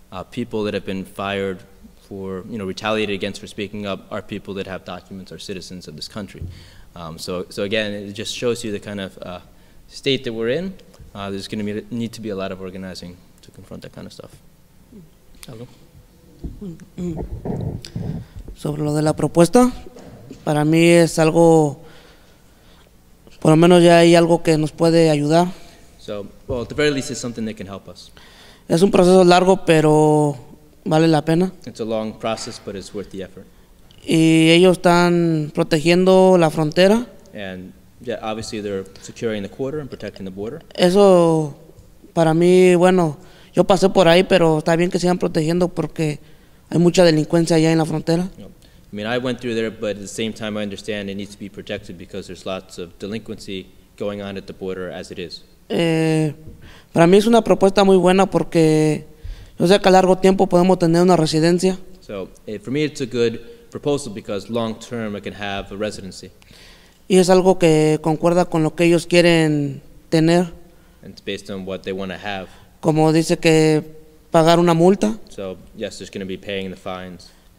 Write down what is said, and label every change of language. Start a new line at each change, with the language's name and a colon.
English: People that have been fired for, retaliated against for speaking up are people that have documents, are citizens of this country. So again, it just shows you the kind of state that we're in. There's going to need to be a lot of organizing to confront that kind of stuff. Hello.
Spanish: Sobre lo de la propuesta, para mí es algo, por lo menos ya hay algo que nos puede ayudar.
English: So, well, at the very least, it's something that can help us.
Spanish: Es un proceso largo, pero vale la pena.
English: It's a long process, but it's worth the effort.
Spanish: Y ellos están protegiendo la frontera.
English: And yeah, obviously they're securing the border and protecting the border.
Spanish: Eso, para mí, bueno, yo pasé por ahí, pero está bien que sigan protegiendo porque hay mucha delincuencia allá en la frontera.
English: I mean, I went through there, but at the same time I understand it needs to be protected because there's lots of delinquency going on at the border as it is.
Spanish: Para mí es una propuesta muy buena porque yo sé que a largo tiempo podemos tener una residencia.
English: So for me it's a good proposal because long term I can have a residency.
Spanish: Y es algo que concuerda con lo que ellos quieren tener.
English: And it's based on what they want to have.
Spanish: Como dice que pagar una multa.
English: So yes, there's going to be paying the fines.